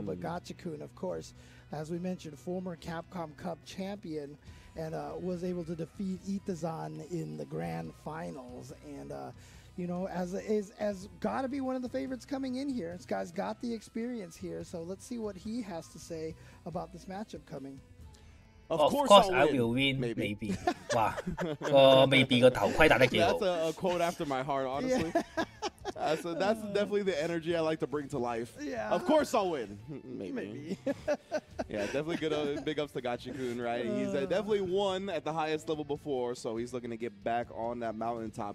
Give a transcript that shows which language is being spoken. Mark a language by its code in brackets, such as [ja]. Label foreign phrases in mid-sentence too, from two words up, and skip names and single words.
[en] But Gachikun, of course, as we mentioned, former Capcom Cup champion, and was able to defeat Itazan in the grand finals, and you know, as got to be one of the favorites coming in here. This guy's got the experience here, so let's see what he has to say about this matchup coming. Of course I will win. Maybe. [yue] 哇，個 maybe 個頭盔戴得幾好。 [en] That's a quote after my heart, honestly. So that's definitely the energy I like to bring to life. Yeah. Of course I'll win. Maybe. Yeah, definitely good. Big ups to Gachikun, right? He's definitely won at the highest level before, so he's looking to get back on that mountaintop.